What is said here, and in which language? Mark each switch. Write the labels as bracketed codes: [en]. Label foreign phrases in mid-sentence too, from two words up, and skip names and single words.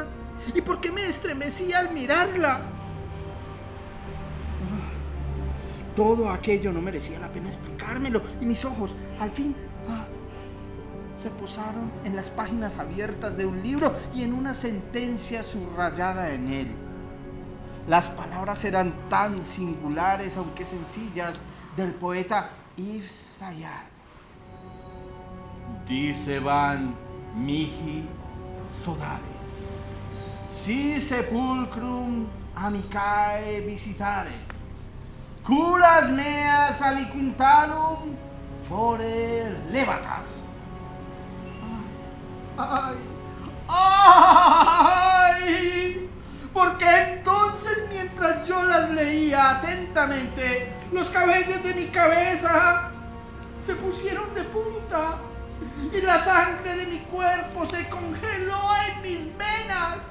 [es] ¿Y por qué me estremecía al mirarla? Todo aquello no merecía la pena explicármelo y mis ojos, al fin, se posaron en las páginas abiertas de un libro y en una sentencia subrayada en él. Las palabras eran tan singulares, aunque sencillas, del poeta Yves Saint. [la] Dice van mihi sodales, si sepulcrum amicae visitare, curas meas aliquintalum fore levatas. [es] ¡Ay! ¡Ay! Porque entonces, mientras yo las leía atentamente, los cabellos de mi cabeza se pusieron de punta y la sangre de mi cuerpo se congeló en mis venas.